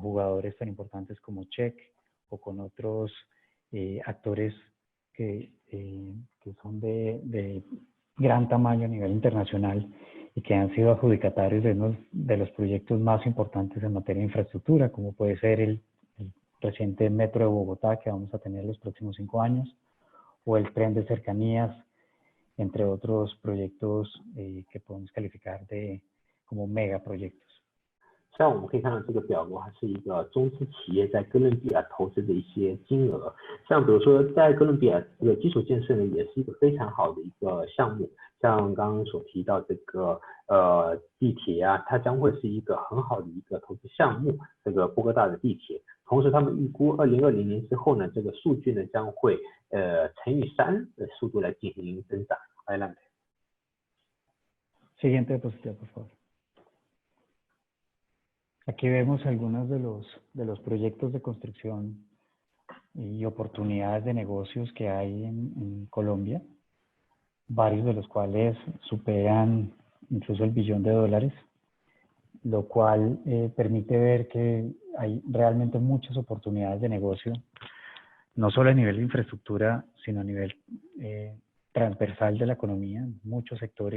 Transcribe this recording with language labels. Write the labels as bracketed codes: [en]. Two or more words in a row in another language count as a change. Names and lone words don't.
[es] jugadores tan importantes como Check o con otros actores que son de gran tamaño a nivel internacional y que han sido adjudicatarios de los proyectos más importantes en materia de infraestructura, como puede ser el reciente Metro de Bogotá que vamos a tener los próximos 5 años, o el tren de cercanías, entre otros proyectos que podemos calificar como megaproyectos. [zh] 像我们可以看到这个表格，它是一个中资企业在哥伦比亚投资的一些金额。像比如说，在哥伦比亚这个基础建设呢，也是一个非常好的一个项目。像刚刚所提到这个地铁啊，它将会是一个很好的一个投资项目。这个波哥大的地铁，同时他们预估2020年之后呢，这个数据呢将会乘以3的速度来进行增长。 [es] Adelante. Siguiente diapositiva, por favor. Aquí vemos algunos de los proyectos de construcción y oportunidades de negocios que hay en Colombia, varios de los cuales superan incluso el $1 billón, lo cual permite ver que hay realmente muchas oportunidades de negocio, no solo a nivel de infraestructura, sino a nivel transversal de la economía, muchos sectores.